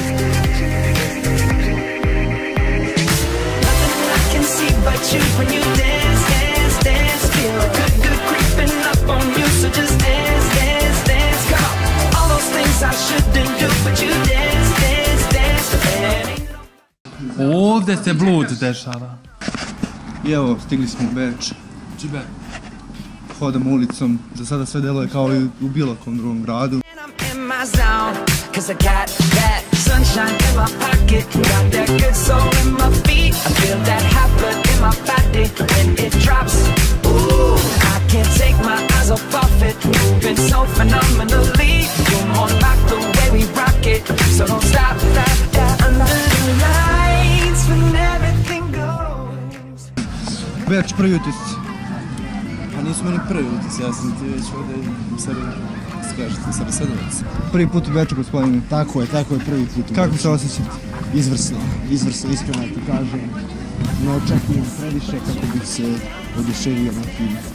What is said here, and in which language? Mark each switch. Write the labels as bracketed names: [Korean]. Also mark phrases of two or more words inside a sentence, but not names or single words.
[English] Nothing I can see but you when you dance, dance, dance. Feel good, good creeping up on you. So just dance, dance, dance. Come on. All those things I shouldn't do, but you dance, dance, dance. [Bosnian] Ovdje se blud dešava. I evo, stigli smo u Beč. Čibe. Hodamo ulicom, za sada sve deluje kao i u bilo kom drugom gradu. [English] Cause I got that sunshine in my pocket, got that good soul in my feet. I feel that hot blood in my body when it drops. Ooh, I can't take my eyes off of it, moving so phenomenally. You're more like the way we rock it, so don't stop that under the lights when everything goes. [Bosnian] Beč, prvi utisci. Pa nisu meni prvi utisci, ja sam ti već ovdje u Sarasedovac. Prvi put u Beču, gospodine. Tako je prvi put u Beču. Kako se osjećate? Izvrsno, iskreno ti kažem. Ne očekujem previše kako bih se oduševio na film.